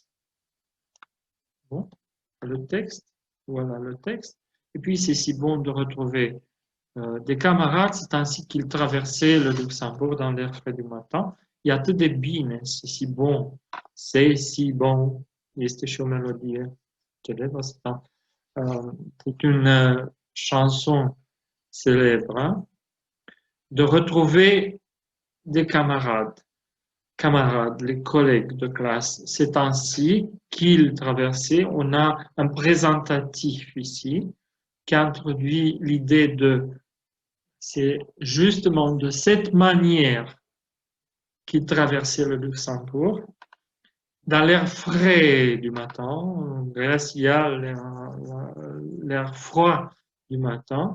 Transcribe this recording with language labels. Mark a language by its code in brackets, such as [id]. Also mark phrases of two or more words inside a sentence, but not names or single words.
[fr] Bon, le texte, voilà le texte. Et puis, c'est si bon de retrouver des camarades. C'est ainsi qu'il traversait le Luxembourg dans l'air frais du matin. il y a des bine, c'est si bon, [ro] este și o melodie [fr] célèbre, c'est une chanson célèbre, de retrouver des camarades, les collègues de classe. C'est ainsi qu'il traversait. On a un présentatif ici qui introduit l'idée c'est justement de cette manière qu'il traversait le Luxembourg, dans l'air frais du matin, glacial, l'air froid du matin.